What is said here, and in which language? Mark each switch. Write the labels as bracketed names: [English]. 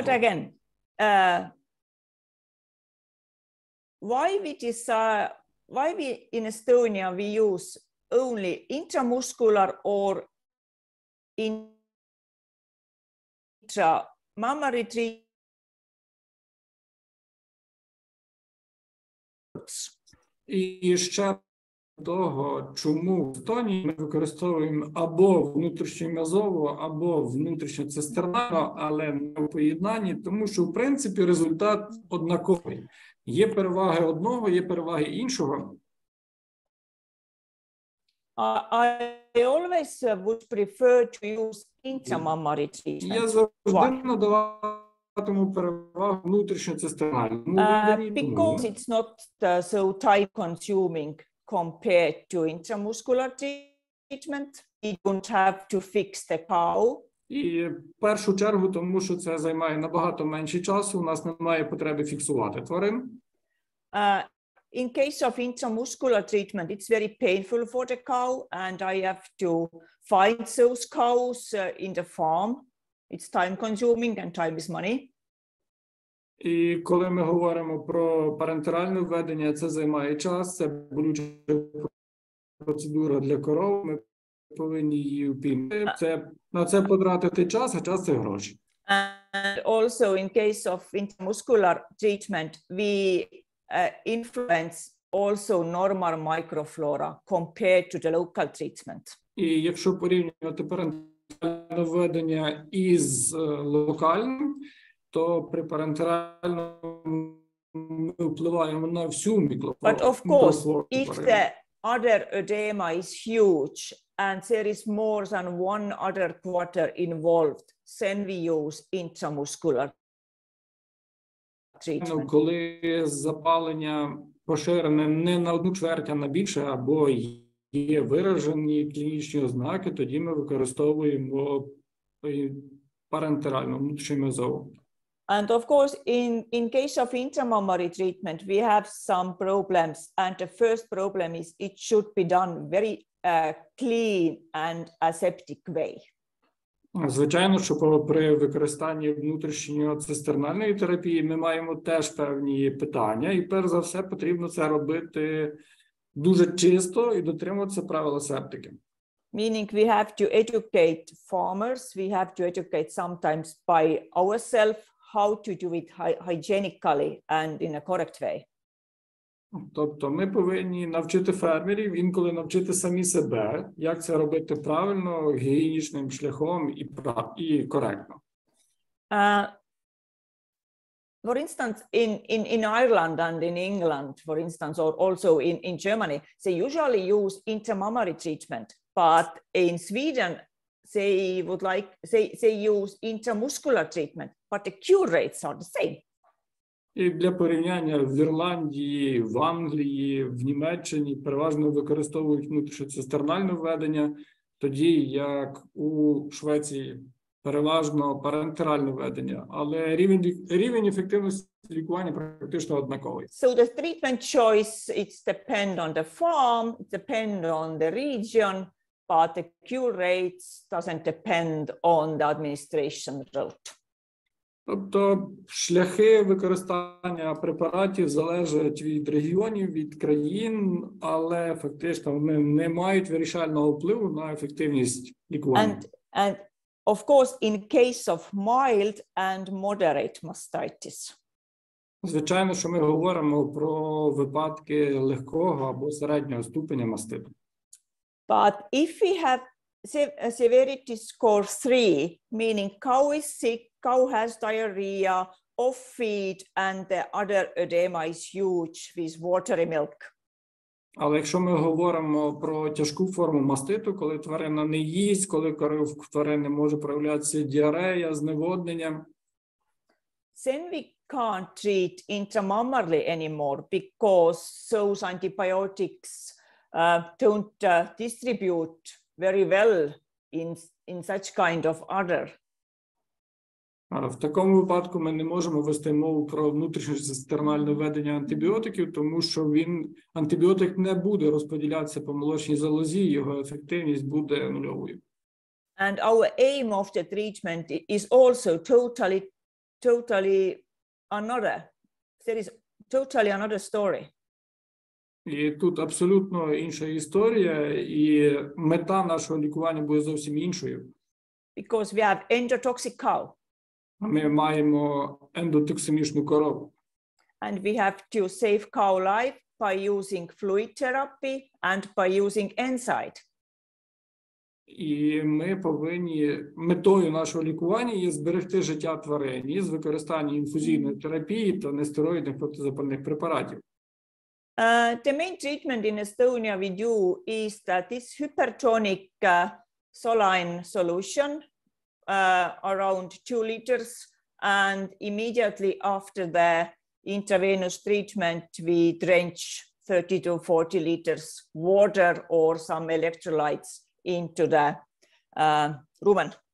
[English] But again, why we in Estonia we use only intramuscular or intramammary treatments? [Ukrainian] І ще того, чому в тоні ми використовуємо або внутрішньом'язово, або внутрішньоцистернально, але не в поєднанні, тому що, в принципі, результат однаковий. Є переваги одного, є переваги іншого. [English] I always would prefer to use intramammary treatment. [Ukrainian] Я завжди надаватиму перевагу внутрішньоцистернальному. [English] Because it's not so time consuming compared to intramuscular treatment. You don't have to fix the cow. [Ukrainian] І в першу чергу, тому що це займає набагато менше часу, у нас немає потреби фіксувати тварин. [English] In case of intramuscular treatment, it's very painful for the cow, and I have to find those cows in the farm. It's time consuming and time is money. [Ukrainian] І коли ми говоримо про парентеральне введення, це займає час, це болюча процедура для коров, ми повинні її впіймати. На це потратити час, а час – це гроші. [English] And also in case of intramuscular treatment, we influence also normal microflora compared to the local treatment. [Ukrainian] І якщо порівнювати парентеральне введення із локальним, то при парентеральному ми впливаємо на всю мікрофлору. [English] But of course, if the other edema is huge and there is more than one other quarter involved, then we use intramuscular treatment. [Ukrainian] Коли запалення поширене не на 1/4, а на більше, або є виражені клінічні ознаки, тоді ми використовуємо парентеральну внутрішньом'язову. [English] And of course, in case of intramammary treatment, we have some problems. And the first problem is it should be done very clean and aseptic way. [Ukrainian] Звичайно, що при використанні внутрішньоцистернальної терапії ми маємо теж певні питання. І перш за все потрібно це робити дуже чисто і дотримуватися правил асептики. [English] Meaning we have to educate farmers, we have to educate sometimes by ourselves how to do it hygienically and in a correct way. [Ukrainian] Тобто ми повинні навчити фермерів, інколи навчити самі себе, як це робити правильно, гігієнічним шляхом і коректно. [English] For instance, in Ireland and in England, for instance, or also in Germany, they usually use intramammary treatment, but in Sweden, they use intramuscular treatment, but the cure rates are the same. [Ukrainian] І для порівняння в Ірландії, в Англії, в Німеччині переважно використовують внутрішньоцистернальне введення, тоді як у Швеції переважно парентеральне введення, але рівень ефективності лікування практично однаковий. [English] So the treatment choice, it's depend on the farm, it depend on the region, but the cure rates doesn't depend on the administration route. [Ukrainian] Тобто шляхи використання препаратів залежать від регіонів, від країн, але фактично вони не мають вирішального впливу на ефективність лікування. [English] And of course, in case of mild and moderate mastitis. [Ukrainian] Звичайно, що ми говоримо про випадки легкого або середнього ступеня маститу. [English] But if we have severity score 3, meaning cow is sick, cow has diarrhea, off feed, and the other edema is huge with watery milk. [Ukrainian] Але якщо ми говоримо про тяжку форму маститу, коли тварина не їсть, коли в тварини може проявлятися діарея, зневоднення, [English] then we can't treat intramammarly anymore because those antibiotics don't distribute very well in such kind of udder. [Ukrainian] в такому випадку ми не можемо вести мову про внутрішньоцистернальне введення антибіотиків, тому що антибіотик не буде розподілятися по молочній залозі, його ефективність буде нульовою. [English] And our aim of the treatment is also totally another. There is totally another story. [Ukrainian] І тут абсолютно інша історія, і мета нашого лікування буде зовсім іншою. [English] Because we have endotoxic cow. [Ukrainian] Ми маємо ендотоксимічну корову. [English] And we have to save cow life by using fluid therapy and by using NSAID. [Ukrainian] І ми повинні, метою нашого лікування є зберегти життя тварин з використанням інфузійної терапії та нестероїдних протизапальних препаратів. [English] The main treatment in Estonia we do is that this hypertonic saline solution around 2 liters, and immediately after the intravenous treatment we drench 30 to 40 liters water or some electrolytes into the rumen.